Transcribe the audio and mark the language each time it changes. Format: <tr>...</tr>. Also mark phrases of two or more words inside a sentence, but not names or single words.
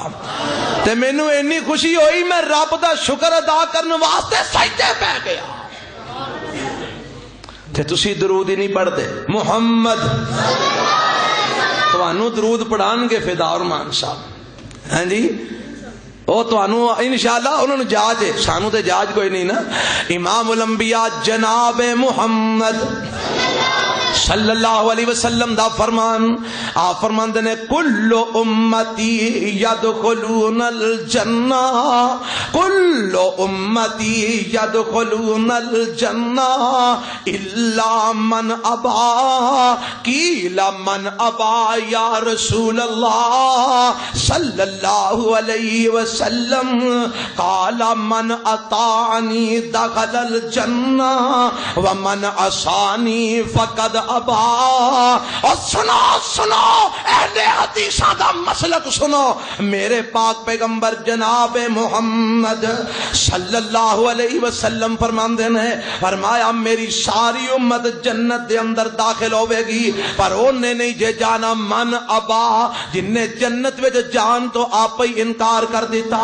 <pa>تے مینوں اتنی خوشی ہوئی میں رب دا شکر ادا کرن واسطے سجدے پہ گیا۔ تے تسی درود ہی نہیں پڑھتے محمد، توانوں درود پڑھان گے فدا رحمان صاحب، ہاں جی او توانوں انشاءاللہ انہوں نے جاج ہے، سانوں تے جاج کوئی نہیں نا۔ امام الانبیاء جناب محمد صلی اللہ علیہ وسلم دا فرمان، آپ فرماندے نے</pa> <ar>کل امتی یدخلون الجنہ، کل امتی یدخلون الجنہ الا من ابا، قیل من ابا یا رسول اللہ صلی اللہ علیہ وسلم، قال من اطاعنی دخل الجنہ ومن عصانی فقد ابا۔</ar> <pa>اور سنو سنو اہل حدیثاں دا مسلک سنو، میرے پاک پیغمبر جناب محمد صلی اللہ علیہ وسلم فرماندے نے، فرمایا میری ساری امت جنت دے اندر داخل ہوے گی، پر اونے نہیں جے جانا</pa> <ar>من ابا،</ar> <pa>جن نے جنت وچ جان تو آپ ہی انکار کر دیتا۔</pa>